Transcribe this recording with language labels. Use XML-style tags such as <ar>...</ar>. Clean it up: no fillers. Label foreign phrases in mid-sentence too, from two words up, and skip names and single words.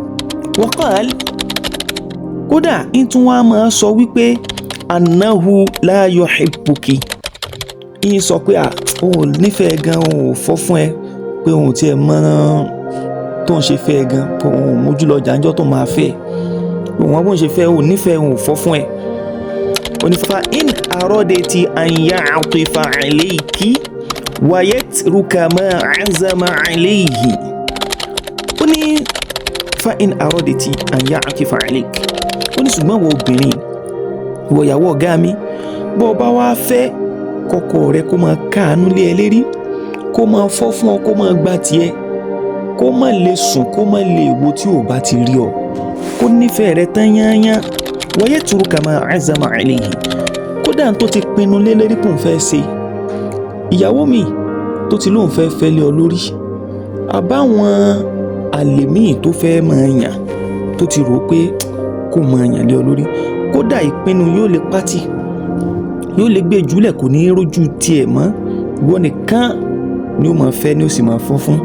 <yo>waqal, kódà ń tún wá máa sọ wípé</yo> <ar>أنه لا يحبك,</ar> <yo>ń sọ pé òun nífẹ̀ẹ́ gan, òun ò fọ́ fún ẹ, pé òun tiẹ̀ mọ́ tó ń ṣe fẹ́ gan, òun mójú lọ jàǹjọ́ tó máa fẹ́, òun wọ́n bó ń ṣe fẹ́, òun nífẹ̀ẹ́, òun ò fọ́ fún ẹ.</yo> <ar>فإن أردت أن يعطف عليك ويترك ما عزم عليه.</ar> <yo>ó ní</yo> <ar>فإن أردت أن يعطف عليك,</ar> <yo>ó ní ṣùgbọ́n wọ obìnrin, ìwọ ìyàwó ọ̀gá mi, bọ́ ọ bá wá fẹ́ kọ́kọ́ rẹ kó máa káàánú lé ẹ lérí, kó máa fọ́ fún ọ, kó máa gba tiẹ̀, kó má lè sùn, kó má lè wo tí ò bá ti rí ọ, kó nífẹ̀ẹ́ rẹ tán yányán.</yo> <ar>ويترك ما عزم عليه,</ar> <yo>kódà tó ti pinnu lé lérí kò ń fẹ́ ṣe. ìyàwó mi tó ti lóun fẹ́ fẹ́ lé ọ lórí, àbáwọn àlè míì tó fẹ́ máa yàn, tó ti rò pé kó máa yàn lé ọ lórí, kódà ìpinnu yóò lè pátì, yóò lè gbé jùlẹ̀, kò ní rójú tiẹ̀ mọ́, ìwọ nìkan ni ó máa fẹ́, ni ó sì máa fọ́ fún.</yo>